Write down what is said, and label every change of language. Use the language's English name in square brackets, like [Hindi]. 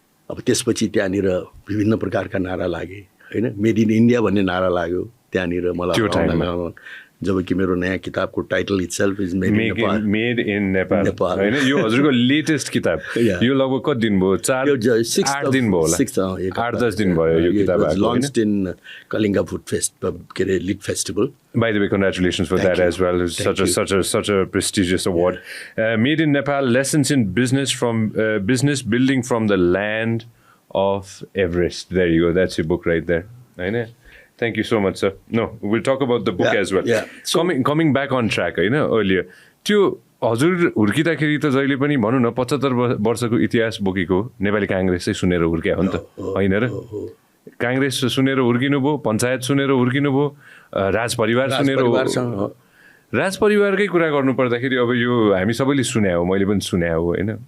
[Nepali] अब त्यसपछि त्यहाँनिर विभिन्न प्रकारका नारा लागे होइन, मेड इन इन्डिया भन्ने नारा लाग्यो त्यहाँनिर मलाई, जबकि मेरो नयाँ किताबको title [English] itself is [Nepali] made in Nepal हैन। यो हजुरको लेटेस्ट किताब, यो लगभग कति दिन भयो? 8 दिन भयो होला, 8-10 दिन भयो यो किताब आएको। [English] launched in Kalinga food fest [Nepali] के अरे [English] Lit festival. By the way, congratulations for that as well. Such a prestigious award. Made in Nepal: Lessons in Business Building from the Land of Everest. There you go. That's your book right there. Thank you so much, sir. No, we'll talk about the book as well. Yeah. So, coming back on track, earlier. [Nepali] त्यो हजुर हुर्किँदाखेरि त जहिले पनि भनौँ न 75 वर्षको इतिहास बोकेको नेपाली काङ्ग्रेसै सुनेर हुर्क्या हो नि त, होइन र? काङ्ग्रेस सुनेर हुर्किनु भयो, पञ्चायत सुनेर हुर्किनु भयो, राज परिवार सुनेर, राज परिवारकै कुरा गर्नुपर्दाखेरि अब यो हामी सबैले सुने हो, मैले पनि सुने हो होइन।